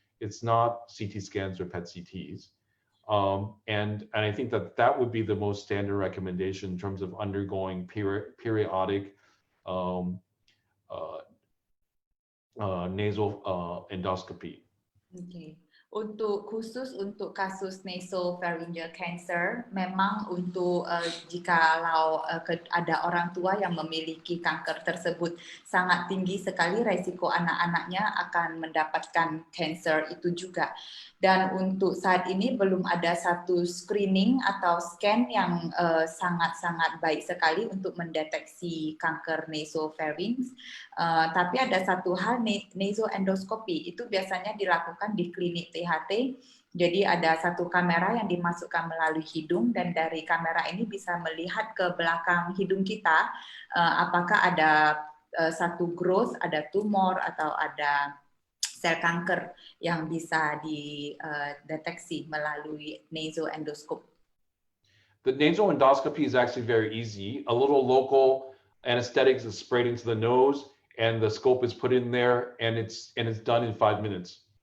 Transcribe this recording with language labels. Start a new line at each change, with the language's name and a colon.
English: It's not CT scans or PET CTs. And I think that would be the most standard recommendation in terms of undergoing periodic um, uh, nasal endoscopy. Okay.
Indonesian: Khusus untuk kasus nasopharyngeal cancer, memang untuk jikalau ada orang tua yang memiliki kanker tersebut, sangat tinggi sekali resiko anak-anaknya akan mendapatkan cancer itu juga. Dan untuk saat ini belum ada satu screening atau scan yang sangat-sangat baik sekali untuk mendeteksi kanker nasopharynx. Tapi ada satu hal, nasoendoskopi itu biasanya dilakukan di klinik THT. Jadi ada satu kamera yang dimasukkan melalui hidung, dan dari kamera ini bisa melihat ke belakang hidung kita apakah ada satu growth, ada tumor atau ada sel kanker yang bisa dideteksi melalui nasoendoscope.
English: The nasal endoscopy is actually very easy. A little local anesthetics is sprayed into the nose, and the scope is put in there, and it's done in 5 minutes.